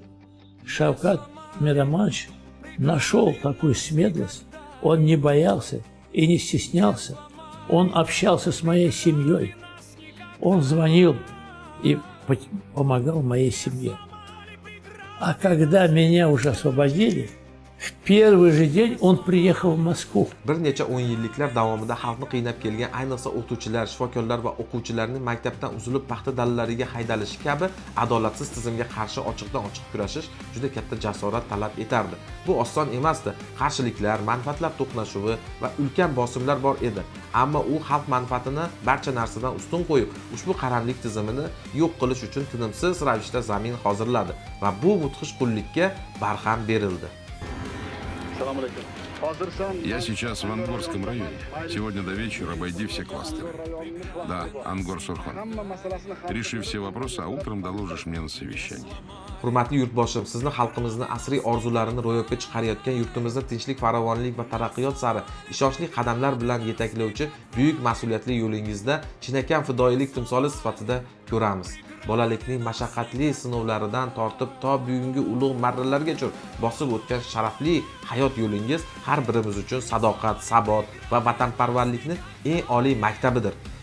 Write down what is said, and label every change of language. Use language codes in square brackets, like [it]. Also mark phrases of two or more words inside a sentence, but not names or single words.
[ru] Шавкат Миромонович нашел такую смелость, он не боялся и не стеснялся. Он общался с моей семьей, он звонил и помогал моей семье. А когда меня уже освободили, в первый же день он приехал в Москву. [uz] Bir necha 10 yilliklar davomida xalqni qiynab kelgan, ayniqsa o'qituvchilar, shifokorlar va o'quvchilarning maktabdan uzilib paxta dallariga haydalishi kabi adolatsiz tizimga qarshi ochiqdan ochiq kurashish juda katta jasorat talab etardi. Bu oson emasdi. Qarshiliklar, manfaatlar to'qnashuvi va ulkan bosimlar bor edi. Ammo u xalq manfaatini barcha narsadan ustun qo'yib, ushbu qaramlik tizimini yo'q qilish uchun tinimsiz ravishda zamin hozirladi va bu mudhish qullikka barham berildi. [ru] Я сейчас в Ангорском районе. Сегодня до вечера обойди все кластеры. Да, Ангор-Сурхон. Реши все вопросы, а утром доложишь мне на совещании. [uz] Hurmatli yurtboshim, sizni xalqimizni asriy orzularini ro'yobga chiqarayotgan, yurtimizni tinchlik, farovonlik va taraqqiyot sari ishonchli qadamlar bilan yetaklovchi buyuk mas'uliyatli yo'lingizda chinakam fidoyilik timsoli sifatida ko'ramiz. Bolalikning mashaqqatli sinovlaridan tortib to bugungi ulug' marralargacha bosib o'tgan sharafli hayot yo'lingiz har birimiz uchun sadoqat, sabot va vatanparvarlikning eng oliy maktabidir.